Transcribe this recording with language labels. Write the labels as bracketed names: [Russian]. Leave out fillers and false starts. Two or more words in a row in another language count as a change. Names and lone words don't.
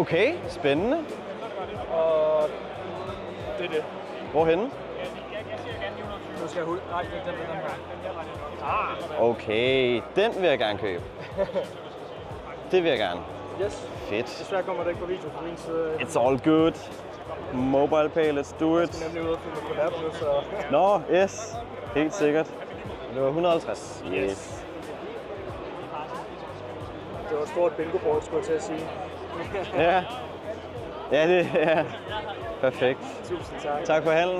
[Danish] Okay, spændende. Og det er det. Hvorhenne? Jeg siger gerne 920. Nu skal jeg ud. Nej, den her. Okay, den vil jeg gerne købe. Det vil jeg gerne. Yes. Fedt. Desværre kommer det ikke på video fra min side. [English] It's all good. Mobile pay, let's do it. [Danish] Jeg er nemlig ude og filme collab nu, så... Nå, yes. Helt sikkert. Det var 150. Yes. Det var et stort bingo-board, skulle jeg til at sige. Ja. Ja, det er perfekt. Tusind tak. Tak for handlen.